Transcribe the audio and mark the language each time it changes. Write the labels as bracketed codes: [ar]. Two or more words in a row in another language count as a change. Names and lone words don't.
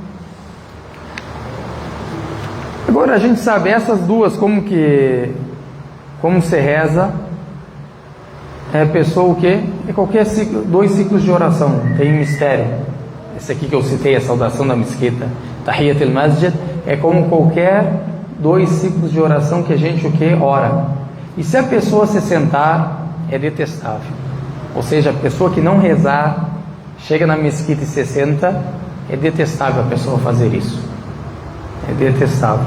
[pt] Agora a gente sabe essas duas, como se reza. É pessoa o quê? É qualquer ciclo, 2 ciclos de oração, tem um mistério. Esse aqui que eu citei, a saudação da mesquita, [ar] تحية المسجد, [pt] é como qualquer 2 ciclos de oração que a gente o quê? Ora. E se a pessoa se sentar, é detestável. Ou seja, a pessoa que não rezar, chega na mesquita e se senta, é detestável a pessoa fazer isso. É detestável.